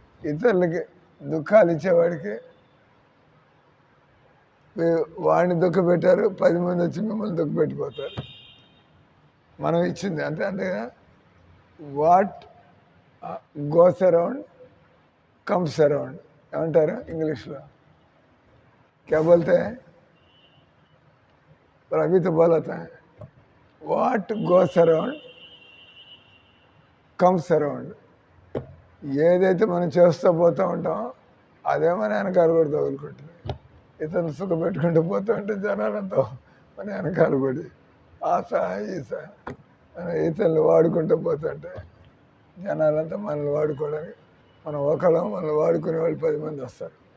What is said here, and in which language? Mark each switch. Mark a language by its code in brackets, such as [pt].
[te] ఇతరులకి దుఃఖాలు ఇచ్చేవాడికి వాడిని దుఃఖ పెట్టారు, 10 మంది వచ్చి మిమ్మల్ని దుఃఖ పెట్టిపోతారు. మనం ఇచ్చింది అంతే. అంతేగా [en] what goes around comes around [te] ఏమంటారు ఇంగ్లీష్లో? [hi] क्या बोलते हैं? पर अभी तो बोला था [en] What goes around comes around. [te] ఏదైతే మనం చేస్తూ పోతూ ఉంటామో అదే మన వెనకాల కూడా తగులుకుంటుంది. ఇతను సుఖ పెట్టుకుంటూ పోతూ ఉంటే జనాలంతా మన వెనకాల పడి ఆశ ఈశ ఇతరులు వాడుకుంటూ పోతుంటే జనాలంతా మనల్ని వాడుకోవడానికి మనల్ని వాడుకునే వాళ్ళు 10 మంది వస్తారు.